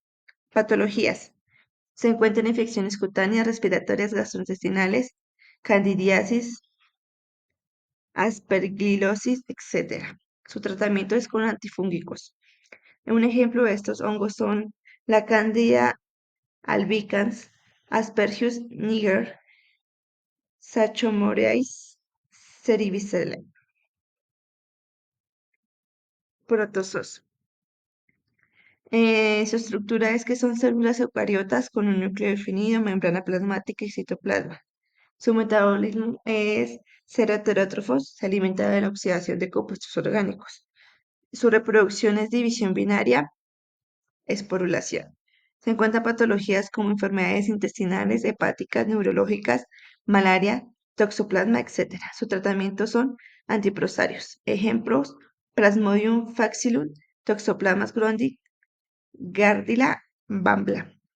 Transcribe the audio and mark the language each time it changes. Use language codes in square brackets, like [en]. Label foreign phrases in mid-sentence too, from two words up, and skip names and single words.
[es] Patologías. Se encuentran infecciones cutáneas, respiratorias, gastrointestinales, candidiasis, aspergilosis, etc. Su tratamiento es con antifúngicos. Un ejemplo de estos hongos son la Candida albicans, Aspergillus niger, Saccharomyces cerevisiae. Protozoos. Su estructura es que son células eucariotas con un núcleo definido, membrana plasmática y citoplasma. Su metabolismo es ser heterótrofos, se alimenta de la oxidación de compuestos orgánicos. Su reproducción es división binaria, esporulación. Se encuentran patologías como enfermedades intestinales, hepáticas, neurológicas, malaria, toxoplasma, etc. Su tratamiento son antiprosarios. Ejemplos: Plasmodium falciparum, Toxoplasma gondii, Gardenia bambla.